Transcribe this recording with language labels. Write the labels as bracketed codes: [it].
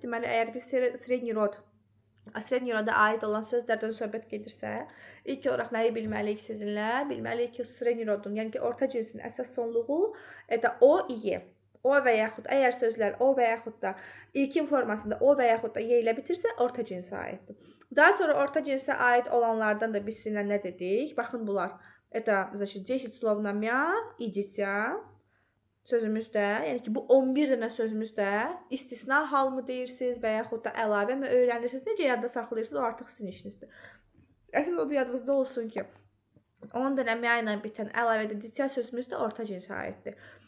[az] Deməli, əgər biz sredni roda aid olan sözlərdən söhbət gedirsə, ilk olaraq nəyi bilməliyik sizinlə? Bilməliyik ki, sredni rodun, yəni ki, orta cinsin əsas sonluğu o, i. O və yaxud, əgər sözlər o və yaxud da ilkin formasında o və yaxud da y ilə bitirsə, orta cinsə aiddir. Daha sonra orta cinsə aid olanlardan da biz sizinlə nə dedik? Baxın bunlar. [ru] Это, значит, 10 слов на мя и дитя. [az] Sözümüzdə, yəni ki, bu 11 dənə sözümüzdə istisna hal mı deyirsiniz və yaxud da əlavə mi öyrənirsiniz? Necə yadda saxlayırsınız? O artıq sizin işinizdir. Əsas o da yadınızda olsun ki, 10 dənə miya ilə bitən əlavədə ditya sözümüz də orta cinsə aiddir.